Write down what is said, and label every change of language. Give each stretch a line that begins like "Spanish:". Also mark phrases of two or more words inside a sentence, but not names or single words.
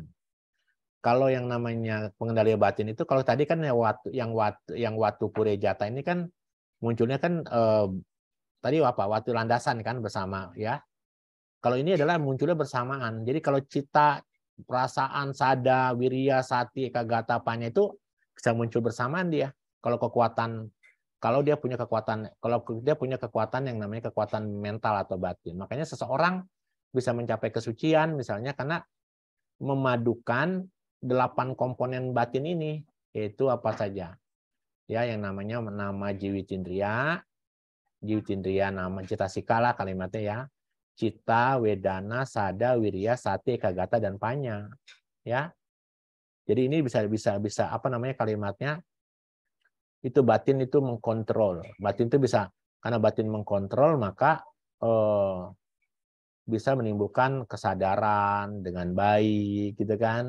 Indonesian: Kalau yang namanya pengendalian batin itu, kalau tadi kan yang
Pali: watu purejata
Indonesian: ini kan munculnya kan tadi apa? Watu landasan kan bersama ya. Kalau ini adalah munculnya bersamaan. Jadi kalau cita, perasaan,
Pali: sada, wirya, sati, ekagata, panya
Indonesian: itu bisa muncul bersamaan dia. Kalau dia punya kekuatan yang namanya kekuatan mental atau batin. Makanya seseorang bisa mencapai kesucian misalnya karena memadukan 8 komponen batin ini, yaitu apa saja. Ya, yang namanya
Pali: nama Jiwitindriya, nama cetasika
Indonesian: lah kalimatnya ya. Cita,
Pali: wedana, sada, wirya, sati, ekagata,
Indonesian: dan panya. Ya. Jadi ini bisa apa namanya kalimatnya? Itu batin itu mengkontrol. Batin itu bisa, karena batin mengkontrol maka bisa menimbulkan kesadaran dengan baik gitu kan.